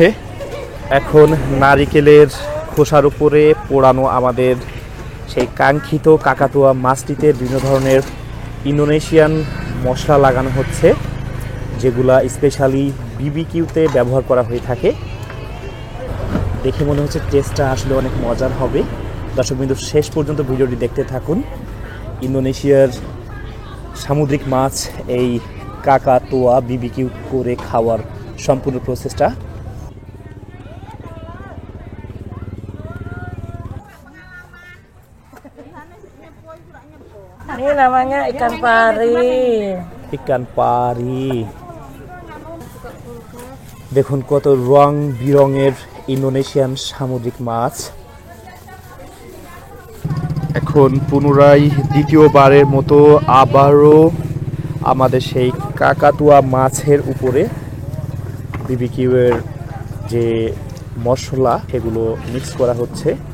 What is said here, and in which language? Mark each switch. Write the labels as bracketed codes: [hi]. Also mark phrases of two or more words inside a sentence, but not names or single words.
[bn] এখন নারিকেলের খোসার উপরে পোড়ানো আমাদের সেই কাঙ্ক্ষিত কাকাতুয়া মাছটিতে বিভিন্ন ধরনের ইন্দোনেশিয়ান মশলা লাগানো হচ্ছে, যেগুলা স্পেশালি বিবিকিউতে ব্যবহার করা হয়ে থাকে। দেখে মনে হচ্ছে টেস্টটা আসলে অনেক মজার হবে। দর্শক বিন্দু শেষ পর্যন্ত ভিডিওটি দেখতে থাকুন। ইন্দোনেশিয়ার সামুদ্রিক মাছ এই কাকাতুয়া বিবিকিউ করে খাওয়ার সম্পূর্ণ প্রসেসটা। [id] Ini namanya ikan pari. ikan pari. [bn] দেখুন কত রং বিরঙের ইন্দোনেশিয়ান সামুদ্রিক মাছ। এখন পুনরায় দ্বিতীয়বারের মতো আবারও আমাদের সেই কাকাতুয়া মাছের উপরে বিবিকিউয়ের যে মশলা সেগুলো মিক্স করা হচ্ছে।